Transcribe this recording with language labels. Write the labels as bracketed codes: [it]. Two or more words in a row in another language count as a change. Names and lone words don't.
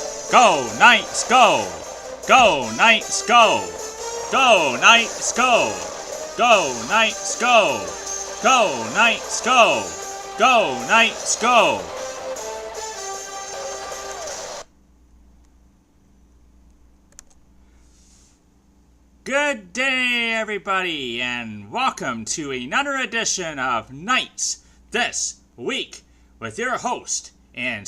[en] Go, Knights, go! Go, Knights, go! Go, Knights, go! Go, Knights, go! Go, Knights, go! Go, Knights, go! Good day, everybody, and welcome to another edition of Knights This Week with your host and